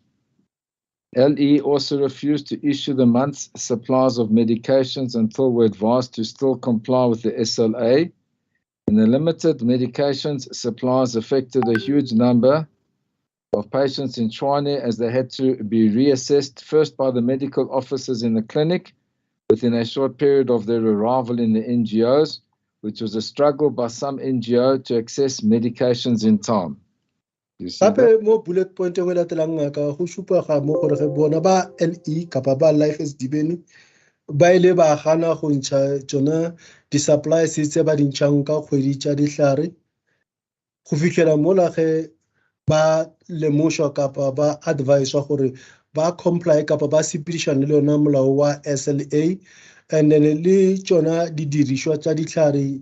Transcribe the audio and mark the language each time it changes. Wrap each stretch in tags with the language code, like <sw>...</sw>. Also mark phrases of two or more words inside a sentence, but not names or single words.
<en>LE also refused to issue the month's supplies of medications until we're advised to still comply with the SLA And the limited medications supplies affected a huge number of patients in Tshwane as they had to be reassessed first by the medical officers in the clinic within a short period of their arrival in the NGOs, which was a struggle by some NGO to access medications in time. You see that?</en> <nso>Gape mo</nso> <en>bullet point</en> <nso>e nngwe latelang ngaka go supa ga mo gore ge bona ba LE kapa ba Life Esidimeni ba ile ba gana go ntsha tsona di-supplies tse ba di ntšhang ka kgwedi tša dihlare go fitlhela mola ge ba lemošwa kapa ba adviswa gore ba comply kapa ba sepedišane le yona molao wa SLA</nso> <en>and then</en> <nso>le tsona didirišwa tša dihlare</nso>